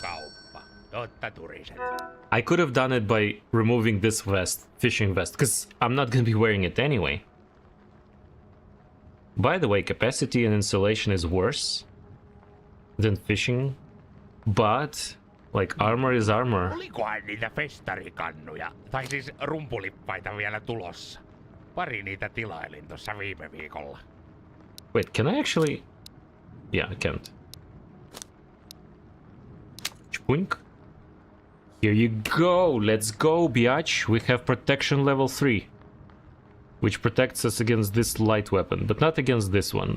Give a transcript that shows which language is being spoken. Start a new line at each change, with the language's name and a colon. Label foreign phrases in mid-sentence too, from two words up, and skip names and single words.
English: I could have done it by removing this vest, fishing vest, because I'm not gonna be wearing it anyway. By the way, capacity and insulation is worse than fishing, but like armor is armor.
Finnish: Olikohan niitä festarikannuja, tai siis rumpulippaita vielä tulossa? Pari niitä tilailin tuossa viime viikolla.
English: Wait, can I actually... Yeah, I can't. Chpoink. Here you go, let's go, biatch. We have protection level 3. Which protects us against this light weapon, but not against this one.